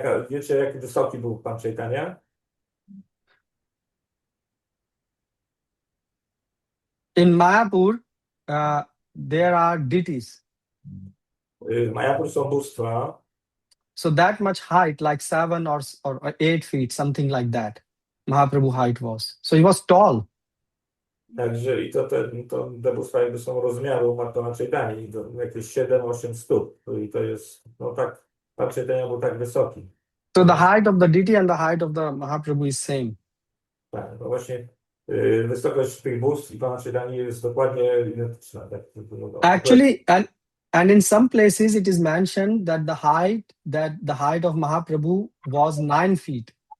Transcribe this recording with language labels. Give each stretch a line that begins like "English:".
Polish: Wiecie, jak wysoki był pan Caitanya?
English: In Mayapur, there are deities.
Polish: W Mayapur są bóstwa.
English: So that much height, like 7 or 8 feet, something like that, Mahaprabhu height was. So he was tall.
Polish: Także i te bóstwa jakby są rozmiaru pana Caitanya, jakieś 7-8 stóp. I to jest, no tak, pan Caitanya był tak wysoki.
English: So the height of the deity and the height of the Mahaprabhu is same.
Polish: Tak, no właśnie wysokość tych bóstw i Pana Chaitanya jest dokładnie identyczna. Tak,
English: Actually, and in some places it is mentioned that the height of Mahaprabhu was 9 feet.